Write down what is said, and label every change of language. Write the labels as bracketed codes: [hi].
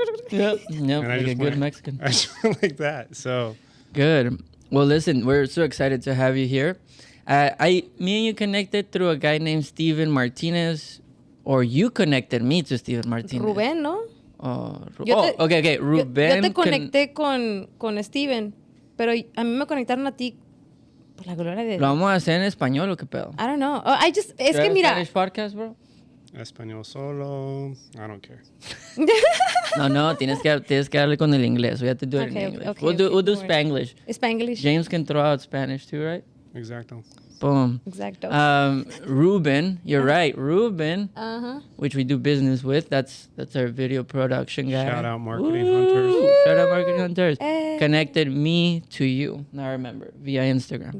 [en] Yep, and I like just a good Mexican. I just went like that. So good. Well, listen, we're so excited to have you here. Me and you connected through a guy named Steven Martinez, or you connected me to Steven Martinez. [es] Rubén, ¿no? [en] Okay. Rubén. [es] Yo te conecté con Steven, pero a mí me conectaron a ti por la gloria de Dios. ¿Lo vamos a hacer en español o qué pedo? [en] I don't know. [es] Es que mira. [en] Spanish podcast, bro? [es] Español solo. [en] I don't care. [es] No, tienes que darle con el inglés. [en] We have to do it in English. Okay, we'll do Spanglish. Spanglish. James can throw out Spanish too, right? [es] Exacto. [en] Boom. [es] Exacto. [en] Ruben, you're right. Ruben, which we do business with. That's our video production guy. Shout out Marketing Hunters. Shout out Marketing Hunters. Hey. Connected me to you. Now I remember via Instagram.